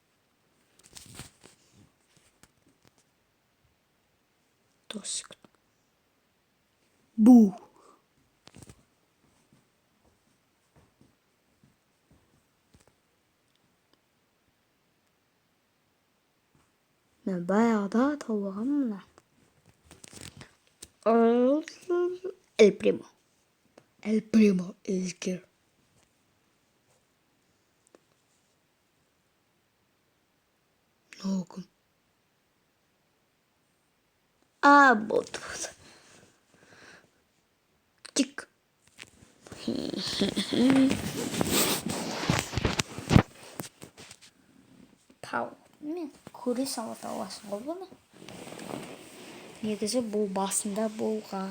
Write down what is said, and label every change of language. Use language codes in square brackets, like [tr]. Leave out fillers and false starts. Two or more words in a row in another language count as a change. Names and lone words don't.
[kk] Тосик. Бу. Мен баяғыда тауығам мұна. El Primo. [en] El Primo is here. Noğum. [kk] Болды. Чик. Тау. Мен көре сала тауасың ғой бұны. Негізі бұл басында болған.